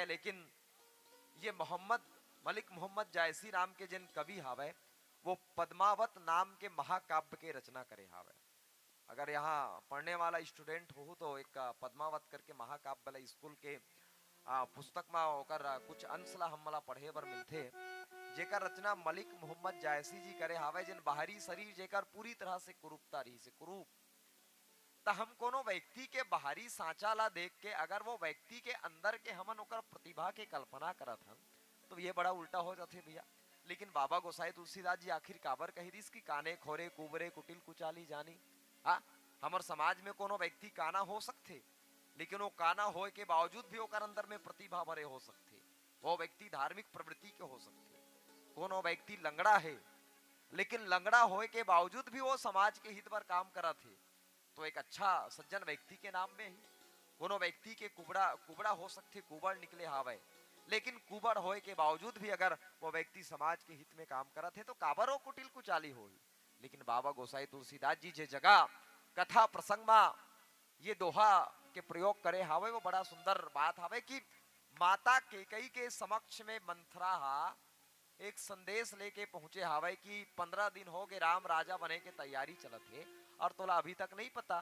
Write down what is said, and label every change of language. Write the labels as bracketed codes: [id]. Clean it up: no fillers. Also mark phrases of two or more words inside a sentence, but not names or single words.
[hne] लेकिन ये मलिक मोहम्मद जायसी नाम के जिन कवि हावे वो पद्मावत नाम के महाकाव्य के रचना करे हावे। अगर यहाँ पढ़ने वाला स्टूडेंट हो तो एक पद्मावत करके महाकाव्य वाला स्कूल के पुस्तक में ओकर कुछ अंश ला हमला पढ़े बर मिलथे, जेकर रचना मलिक मोहम्मद जायसी जी करे हावे, जिन बाहरी शरीर जेकर पूरी तरह से कुरूपता रही से कुरूप। त हम कोनो व्यक्ति के बाहरी सांचा ला देख के अगर वो व्यक्ति के अंदर के हमन ओकर प्रतिभा के कल्पना करत हन तो ये बड़ा उल्टा हो जाते भैया। लेकिन बाबा गोसाई तुलसीदास जी आखिर काबर कही दिस कि [awa] काने खोरे कुबरे कुटिल कुचाली जानी। [hne] हाँ, हमर समाज में कोनो व्यक्ति काना हो सकते, लेकिन वो काना होए के बावजूद भी ओकर अंदर में प्रतिभा भरे हो सकते। वो व्यक्ति धार्मिक प्रवृत्ति के हो सकते। कोनो व्यक्ति लंगड़ा है, लेकिन लंगड़ा होए के बावजूद भी वो समाज के हित पर काम करत है, तो एक अच्छा सज्जन व्यक्ति के नाम में ही। कोनो व्यक्ति के कुबड़ा हो सकते, कुबड़ निकले हावे, लेकिन कुबड़ होए के बावजूद भी अगर वो व्यक्ति समाज के हित में काम करत है तो काबर वो कुटिल कुचाली होई। लेकिन बाबा गोसाई तुलसीदास जी जे जगह कथा प्रसंग में ये दोहा के प्रयोग करे हावे वो बड़ा सुंदर बात हावे कि माता केकई के समक्ष में मंथरा एक संदेश लेके पहुंचे हावे कि 15 दिन हो गए राम राजा बने के तैयारी चलत है और तोला अभी तक नहीं पता।